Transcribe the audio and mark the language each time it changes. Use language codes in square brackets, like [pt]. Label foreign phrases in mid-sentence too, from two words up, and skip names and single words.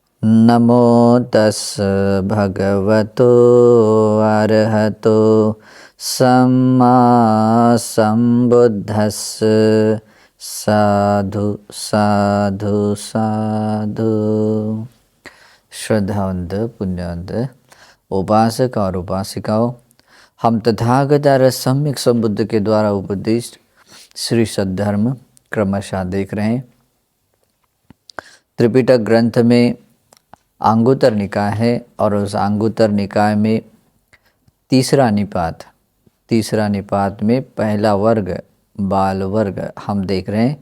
[pi] नमो तस् भगवतो अरहतो सम्मा संबुद्धस्स। साधु साधु साधु। [hi] श्रद्धावंत पुण्यवंत उपासक और उपासिकाओं, हम तथागत सम्यक संबुद्ध के द्वारा उपदिष्ट श्री सद्धर्म क्रमशः देख रहे हैं। त्रिपिटक ग्रंथ में अंगुत्तर निकाय है और उस अंगुत्तर निकाय में तीसरा निपात में पहला वर्ग बाल वर्ग हम देख रहे हैं।